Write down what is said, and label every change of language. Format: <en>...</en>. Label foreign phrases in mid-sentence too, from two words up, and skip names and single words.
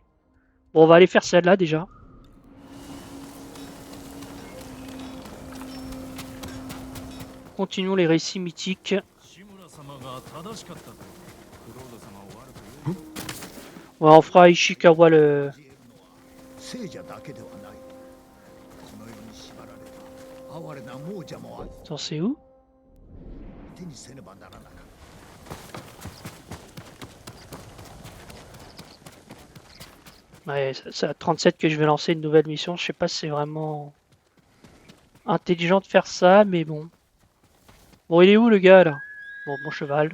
<fr>Bon, on va aller faire celle-là déjà. Continuons les récits mythiques. Ouais, on fera Ishikawa le...</fr> <ja>聖者だけではない。この世に縛られた哀れな亡者もある。</ja> <fr>Attends, c'est où?</fr> <ja>手にせねばならなかった。</ja> <fr>Ouais, c'est à 37 que je vais lancer une nouvelle mission. Je sais pas si c'est vraiment intelligent de faire ça, mais bon. Bon, il est où le gars là? Bon, mon cheval.</fr>